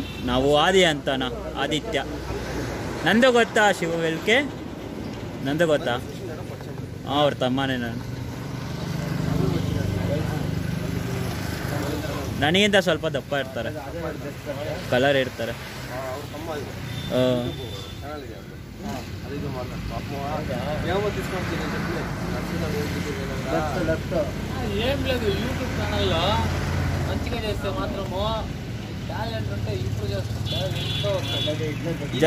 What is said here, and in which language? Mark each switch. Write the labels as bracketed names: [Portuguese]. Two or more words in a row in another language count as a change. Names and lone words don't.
[Kannada] ನಾವು ಆದಿ ಅಂತನ, ಆದಿತ್ಯ. ನಂದು ಗೊತ್ತಾ ಶಿವವೆಲ್ಕೆ? ನಂದು ಗೊತ್ತಾ? ಅವ್ರ ತಮ್ಮನೇ ನಾನು. ನನಗಿಂತ ಸ್ವಲ್ಪ ದಪ್ಪ ಇರ್ತಾರೆ, ಕಲರ್ ಇರ್ತಾರೆ. [Telugu] ఏం లేదు యూట్యూబ్ ఛానల్లో మంచిగా చేస్తే మాత్రము టాలెంట్ ఉంటే ఇంప్రూవ్ చేసుకుంటే